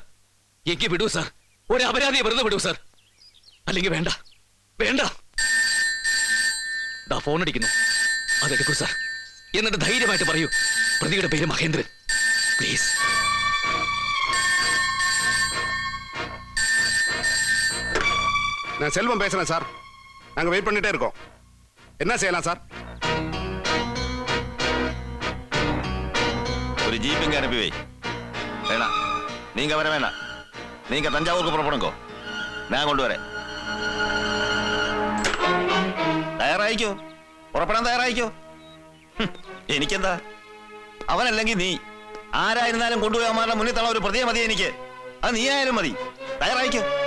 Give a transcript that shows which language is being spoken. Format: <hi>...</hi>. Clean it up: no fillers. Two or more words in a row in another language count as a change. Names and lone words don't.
<ml>എനിക്ക് വിടൂ സാർ, ഒരു അപരാധിയെ വെറുതെ വിടൂ സാർ. അല്ലെങ്കിൽ വേണ്ട, വേണ്ട. ദാ ഫോൺ അടിക്കുന്നു, അതെടുക്കൂ സാർ. എന്നിട്ട് ധൈര്യമായിട്ട് പറയൂ, പ്രതിയുടെ പേര് മഹേന്ദ്രൻ. പ്ലീസ്.</ml> <ta>நான் செல்வம் பேசுறேன் சார். நாங்க வெயிட் பண்ணிட்டே இருக்கோம். என்ன செய்யலாம் சார்? ஒரு ஜீப்பிங்க அனுப்பி வை. வேணாம், நீங்க வர வேணாம். நீங்க தஞ்சாவூருக்கு புறப்படுங்கோ,</ta> <ml>ഞാൻ കൊണ്ടുവരാം. തയ്യാറായിക്കോ, പുറപ്പെടാൻ തയ്യാറായിക്കോ. എനിക്കെന്താ, അവനല്ലെങ്കിൽ നീ ആരായിരുന്നാലും കൊണ്ടുപോയി അവന്മാരുടെ മുന്നിൽ തള്ള ഒരു പ്രതിയെ മതി എനിക്ക്. അത് നീ ആയാലും മതി. തയ്യാറായിക്കോ.</ml>